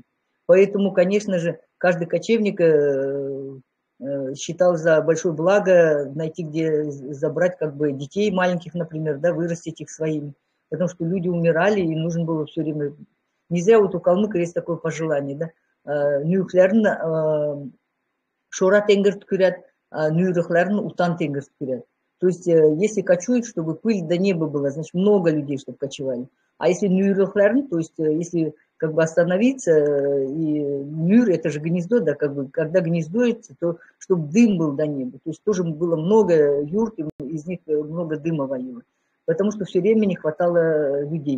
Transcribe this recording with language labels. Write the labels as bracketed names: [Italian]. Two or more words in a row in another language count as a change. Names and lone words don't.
[Russian] Поэтому, конечно же, каждый кочевник считал за большое благо найти, где забрать как бы детей маленьких, например, да, вырастить их своими. Потому что люди умирали, и нужно было все время... Не зря вот у калмыка есть такое пожелание, да, [Kalmyk] нюхлярн шора тенгер ткурят, нюрыхлярн утан тенгер ткурят. [Russian] То есть, если кочуют, чтобы пыль до неба была, значит, много людей, чтобы кочевали. А если нюрыхлярн, то есть, если как бы остановиться, и нюр, это же гнездо, да, как бы, когда гнездуется, то чтобы дым был до неба. То есть тоже было много юрт, из них много дыма валило, потому что все время не хватало людей.